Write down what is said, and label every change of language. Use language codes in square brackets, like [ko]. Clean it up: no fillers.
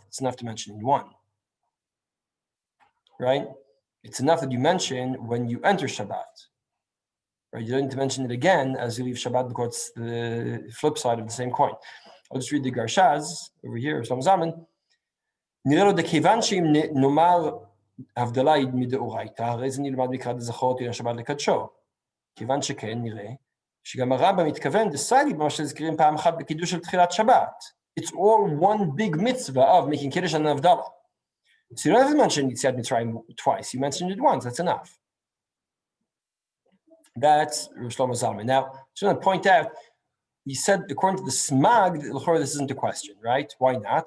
[en] It's enough to mention in one, right? It's enough that you mention when you enter Shabbat, right? You don't need to mention it again as you leave Shabbat because it's the flip side of the same coin. I'll just read the Garshaz over here, Shlomo Zalman. [he] Nirelo de kevan sheim nomar Havdala id mideoraita, הרי זה נלמד מקרא דזכור את יום שבת לקדשו. כיוון שכן נראה, שגם הרמב"ם מתכוון, [en] decided [he] במה שהזכירים פעם אחת בקידוש של תחילת שבת. [en] It's all one big mitzvah of making Kiddush and Havdala. So you don't have to mention Yetziat Mitzrayim twice. You mentioned it once. That's enough. That's Rosh Shlomo Zalman. Now, I just want to point out, he said, according to the Smag, this isn't a question, right? Why not?